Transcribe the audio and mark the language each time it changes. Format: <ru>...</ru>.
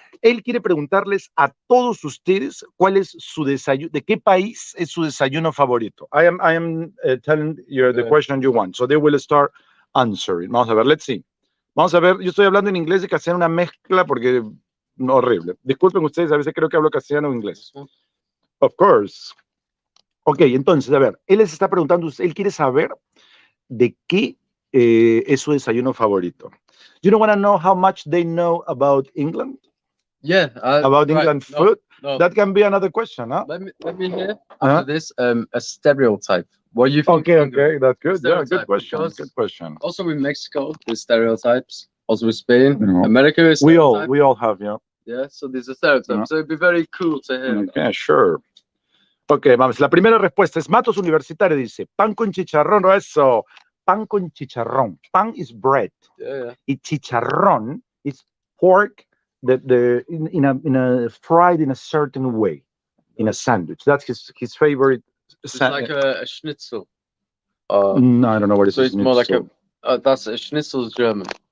<es>Él quiere preguntarles a todos ustedes cuál es su desayuno, de qué país es su desayuno favorito.</es> <en>I am telling you the question you want, so they will start answering.</en> <es>Vamos a ver,</es> <en>let's see.</en> <es>Vamos a ver, yo estoy hablando en inglés y castellano, una mezcla porque horrible. Disculpen ustedes, a veces creo que hablo castellano o inglés.</es> <en>Of course.</en> <es>Ok, entonces, a ver, él les está preguntando, él quiere saber de qué es su desayuno favorito.</es> <en>You don't want to know how much they know about England? Yeah. About England food? No. That can be another question, huh? Let me hear after this a stereotype. What do you think? Okay, that's good. Yeah, good question. Good question. Also with Mexico, there's stereotypes. Also with Spain, America is we all have, yeah. Yeah, so there's a stereotype. So it'd be very cool to hear. Okay, sure.</en> <es>Ok, vamos. La primera respuesta es Matos Universitario, dice, pan con chicharrón, o eso, pan con chicharrón.</es> <en>Pan is bread. Yeah. Y chicharrón is pork in a fried in a certain way, in a sandwich. That's his favorite. It's like a schnitzel. No, I don't know what it is. So it's more like that's a schnitzel is German.</en>